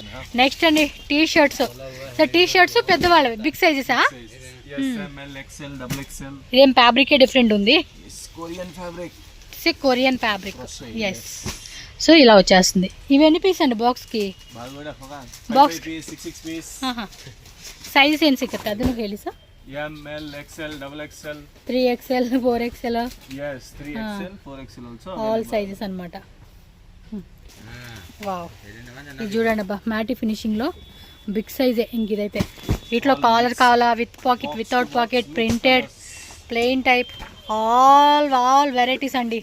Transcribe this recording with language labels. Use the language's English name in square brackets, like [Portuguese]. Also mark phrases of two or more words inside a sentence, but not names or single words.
[Telugu] నెక్స్ట్ అండి టీ షర్ట్స్. [English] so T-shirts [Telugu] పెద్దవాళ్ళవి, బిగ్ సైజెసా? ఇదేం ఫ్యాబ్రికే డిఫరెంట్ ఉంది, [English] Korean fabric. yes. so [Telugu] ఇలా వచ్చేస్తుంది. ఇవి ఎన్ని పీస్ అండి బాక్స్కి? [English] box sizes [Kannada] ಏನು ಸಿಗುತ್ತೆ ಅದನ್ನು ಹೇಳಿ ಸರ್. [English] ML, XL, XXL, 3XL, 4XL. yes, 3XL, 4XL also all sizes [Telugu] అన్నమాట. వావ్, ఇది చూడండి అబ్బా, మ్యాటీ ఫినిషింగ్లో బిగ్ సైజే. ఇంక ఇదైతే వీటిలో కాలర్ కావాలా, [English] with pocket, without pocket, printed, plain type, all varieties [Telugu] అండి.